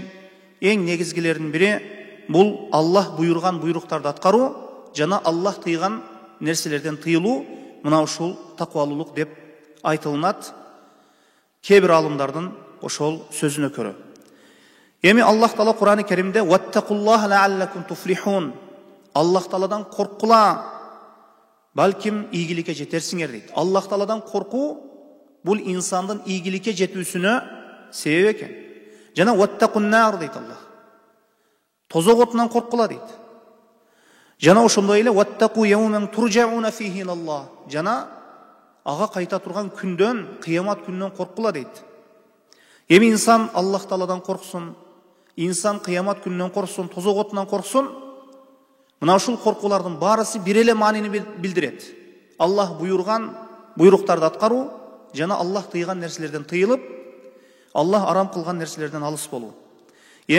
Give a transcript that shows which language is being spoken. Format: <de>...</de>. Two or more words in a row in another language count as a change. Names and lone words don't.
<ky>Эң негизгилердин бири бул Аллах буйрган буйруктарды аткаруу, жана Аллах тыйган нерселерден тыйылуу. Мына ушул таквалуулук деп айтылынат кээ бир алымдардын ошол сөзүнө көрө. Эми Аллах Таала Кур'ан-ы Каримде</ky> <ar>«واتقوا الله لعلكم تفلحون».</ar> <ky>Аллах Тааладан коркула, балким ийгиликке жетерсиңер дейт. Аллах Тааладан коркуу бул инсандын ийгиликке жетүүсүнө себеп экен. Жана «Ваттакуннар» дейт Аллах. Тозок отунан коркула дейт. Жана ошондой эле</ky> <ar>«واتقوا يوما ترجعون فيه إلى الله».</ar> <ky>Жана ага кайта турган күндөн, кыямат күнүнөн коркула дейт. Эми инсан Аллах Тааладан корксун, инсан кыямат күнүнөн корксун, тозок отунан корксун. Мына ушул коркуулардын барысы бир эле маанини билдирет. Аллах буйрган буйруктарды аткаруу, жана Аллах тыйган нерселерден тыйылып, Аллах арам кылган нерселерден алыс болуу.</ky>